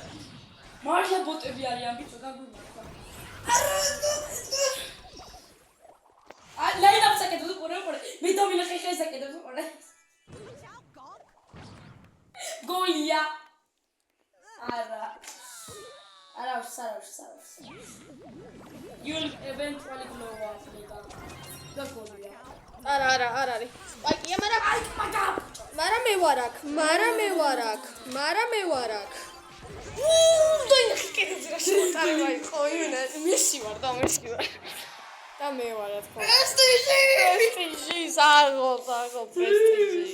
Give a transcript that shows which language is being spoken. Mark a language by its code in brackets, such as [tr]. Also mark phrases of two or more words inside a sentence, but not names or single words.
[ka] მართლა ბოტები არიან ბიჭო, გაგვიმართლა. ლაინაპს აკეთებ უყურე. მე დავინახე ხეს აკეთებ უყურე. გოლია! არა. [en] You'll eventually blow up later. [ka] The golია. არა არის. სპაიკია, მაგრამ მე ვარ აქ. დაინახე კიდე რა შემოტარება იყო, იმენა მესი ვარ და მე ვარ თქო. პრესტიჟი, საღო, პრესტიჟი.